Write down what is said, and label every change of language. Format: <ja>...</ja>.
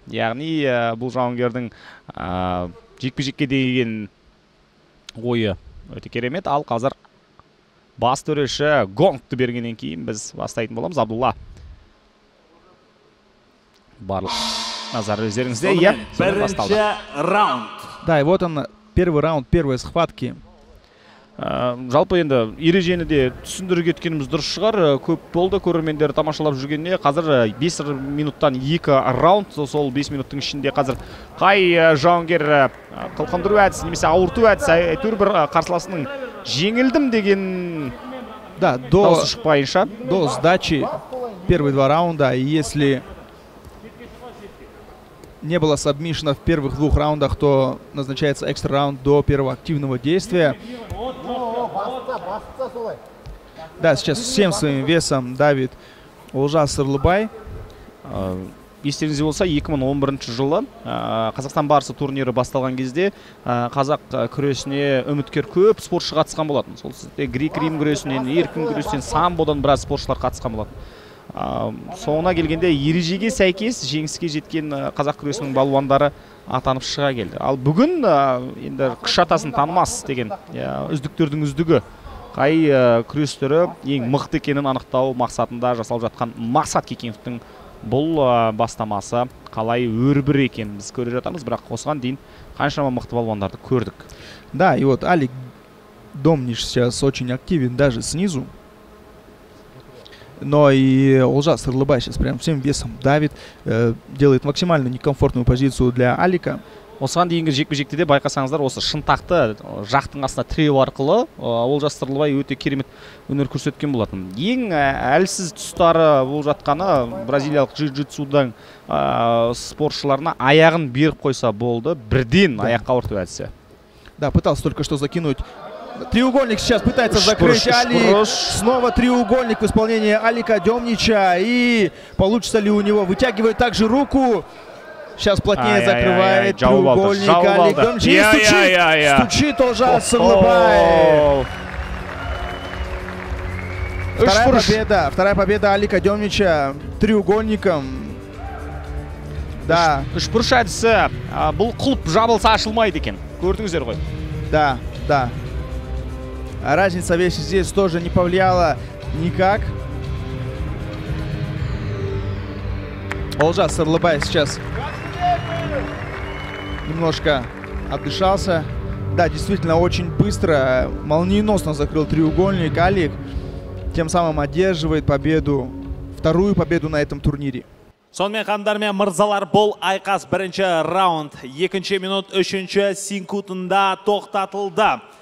<kk>Яғни бұл жауынгердің жекпе-жекке деген ойы өте керемет. Ал қазір бас төреші гонгты бергеннен кейін біз бастайтын боламыз. Абдулла. Барлық назар өздеріңізде. Иә, бірінші раунд.</kk> <ru>Да, и вот он, первый раунд, первые схватки.</ru> <kk>Жалпы енді ережені де түсіндіріп кеткеніміз дұрыс шығар. Көп болды көрермендер тамашалап жүргеніне. Қазір 5 минуттан 2 раунд. Сол 5 минуттың ішінде қазір қай жауынгер қылқындыру әдісі немесе ауырту әдісі әйтеуір бір қарсыласының жеңілдім деген дауысы шықпайынша.</kk> <ru>До сдачи первые 2 раунда, и если не было сабмишена в первых 2 раундах, то назначается экстра раунд до первого активного действия. Да, сейчас всем своим весом давит Олжас Сырлыбай.</ru> <kk>Естеріңізде болса, 2011 жылы Қазақстан барысы турнирі басталған кезде қазақ күресіне үміткер көп спортшы қатысқан болатын. Сол сізде грек-рим күресінен, еркін күресінен, самбодан біраз спортшылар қатысқан болатын. Соңына келгенде ережеге сәйкес жеңіске жеткен қазақ күресінің балуандары атанып шыға келді. Ал бүгін енді қыш атасын танымас деген үздіктердің үздігі қай күрестері ең мықты екенін анықтау мақсатында жасалып жатқан Мақсат Кекеновтың бұл бастамасы қалай өрбір екенін біз көре жатамыз, бірақ осыған дейін қаншама мықты балуандарды көрдік.</kk> <ru>Да, и вот Алик Домнич сейчас очень активен даже снизу. Но и Олжас Сырлыбай сейчас прям всем весом давит, делает максимально некомфортную позицию для Алика.</ru> <kk>Осыған дейінгі жекпе-жекте де байқасаңыздар, осы шынтақты жақтың астына тіреу арқылы Олжас Сырлыбай өте керемет өнер көрсеткен болатын. Ең әлсіз тұстары болып жатқаны бразилиялық джиу-джитсудан спортшыларына аяғын беріп қойса болды, бірден аяққа ауырту әдісі.</kk> <ru>Да, пытался только что закинуть. Треугольник сейчас пытается закрыть Алик. Снова треугольник в исполнении Алика Домнича. И получится ли у него? Вытягивает также руку. Сейчас плотнее закрывает треугольник Алик Домнич. И стучит Олжас Сырлыбай. Вторая победа Алика Домнича треугольником. Да.</ru> <kk>Үшбұрыш әдісі бұл құлып жабылса ашылмайды екен. Көрдіңіздер ғой.</kk> <ru>Да, да. Разница веса здесь тоже не повлияла никак. Олжас Сырлыбай сейчас немножко отдышался. Да, действительно, очень быстро, молниеносно закрыл треугольник Алик. Тем самым одерживает победу, вторую победу на этом турнире.</ru> <kk>Сонымен қандармен мырзалар, бұл айқас бірінші раунд. 2 минут 3 секундында тоқтатылды.</kk>